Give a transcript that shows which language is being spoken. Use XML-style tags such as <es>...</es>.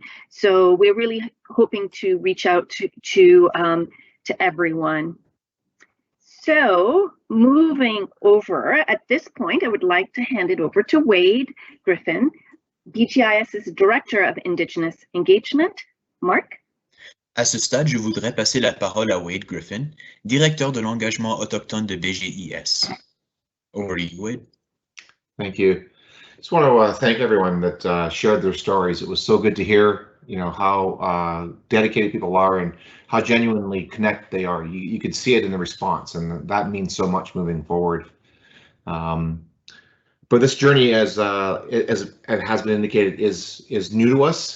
<en>So we're really hoping to reach out to everyone. So moving over, at this point, I would like to hand it over to Wade Griffin, BGIS's Director of Indigenous Engagement. Mark?</en> <fr>À ce stade, je voudrais passer la parole à Wade Griffin, directeur de l'engagement autochtone de BGIS.</fr> <en>Over to you, Wade. Thank you. Just want to thank everyone that shared their stories. It was so good to hear, you know, how dedicated people are and how genuinely connected they are. You could see it in the response, and that means so much moving forward. But this journey, as it has been indicated, is new to us.</en>